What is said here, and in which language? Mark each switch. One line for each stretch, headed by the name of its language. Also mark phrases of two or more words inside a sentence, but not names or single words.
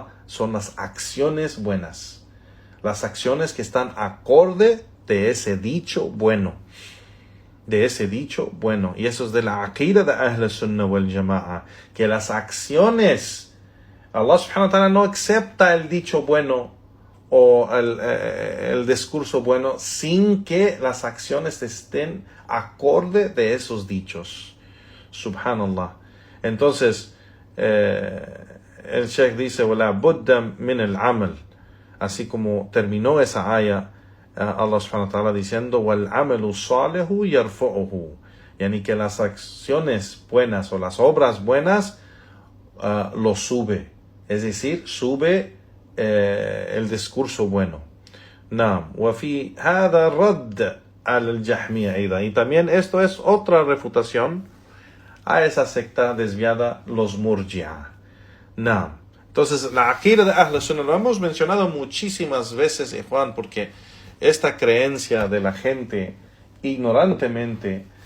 Spanish: Son las acciones buenas. Las acciones que están acorde de ese dicho bueno. De ese dicho bueno. Y eso es de la aqida de
Arabic: أهل السنة والجماعة.
Spanish: Que las acciones,
Arabic: الله سبحانه وتعالى
Spanish: no acepta el dicho bueno o el discurso bueno sin que las acciones estén acorde de esos dichos. Subhanallah. Entonces, el Sheikh dice,
Arabic: وَلَا بُدَّ مِنَ الْعَمَلِ.
Spanish: Así como terminó esa aya,
Arabic: الله سبحانه وتعالى
Spanish: diciendo,
Arabic: وَالْعَمَلُ الصَّالِحُ يَرْفَعُهُ.
Spanish: Yani que las acciones buenas o las obras buenas lo sube. Es decir, sube el discurso bueno. Naam.
Arabic: وفي هذا رد على الجهمية أيضا.
Spanish: Y también esto es otra refutación a esa secta desviada, los Murji'a. Naam. Entonces, la aqida de
Arabic: أهل السنة
Spanish: lo hemos mencionado muchísimas veces, Juan, porque esta creencia de la gente ignorantemente